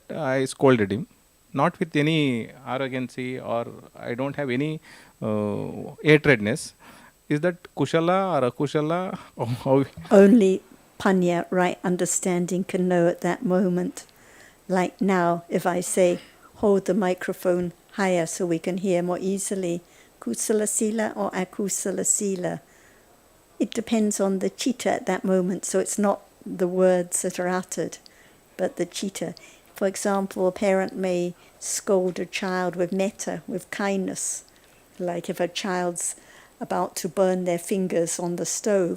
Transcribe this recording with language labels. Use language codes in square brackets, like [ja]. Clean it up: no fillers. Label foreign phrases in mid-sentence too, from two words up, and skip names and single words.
[en] I scolded him, not with any arrogancy, or I don't have any hatredness. Is that kushala or akushala? How? Only panya, right understanding, can know at that moment. Like now, if I say, hold the microphone higher so we can hear more easily, [pi] kusala sila or akusala sila, [en] it depends on the chitta at that moment. So it's not the words that are uttered, but the chitta. For example, a parent may scold a child with metta, with kindness. Like if a child's about to burn their fingers on the stove.